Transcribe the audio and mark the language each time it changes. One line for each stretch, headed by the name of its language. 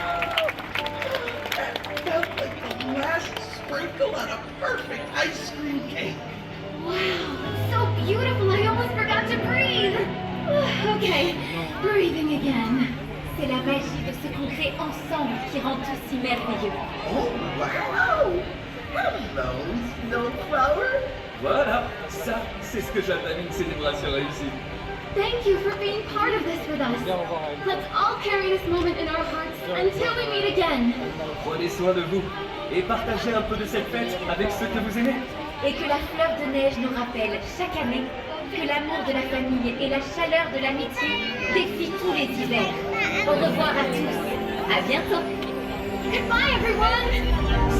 English: Felt like the last sprinkle on a perfect ice cream cake. Wow, so beautiful, I almost forgot to breathe. Okay, breathing again.
French: C'est la magie de ce qu'on crée ensemble qui rend tout si merveilleux.
English: Oh, wow! Hello, Snowflower.
French: Voilà, ça, c'est ce que j'appelle une célébration réussie.
English: Thank you for being part of this with us. Let's all carry this moment in our hearts until we meet again.
French: Prenez soin de vous et partagez un peu de cette fête avec ceux que vous aimez. Et que la fleur de neige nous rappelle chaque année que l'amour de la famille et la chaleur de l'amitié défient tous les hivers. Au revoir à tous. À bientôt.
English: Goodbye everyone.